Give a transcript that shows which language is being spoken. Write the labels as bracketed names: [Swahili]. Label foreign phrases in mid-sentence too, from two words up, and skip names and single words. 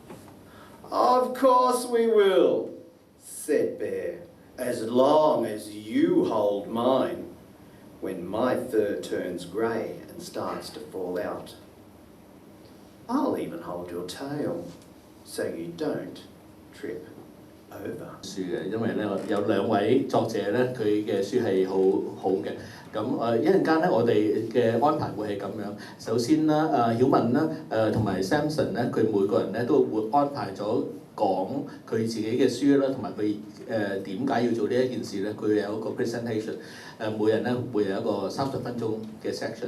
[English] Of course we will, said Bear. As long as you hold mine when my fur turns grey and starts to fall out. I'll even hold your tail so you don't trip over. [Cantonese] 書嘅，因為咧有兩位作者咧，佢嘅書係好好嘅。咁一陣間咧，我哋嘅安排會係咁樣。首先啦，曉文啦，同埋 Samson 咧，佢每個人咧都會安排咗講佢自己嘅書啦，同埋佢點解要做呢一件事咧？佢有一個 presentation， 每人咧會有一個30分鐘嘅 section。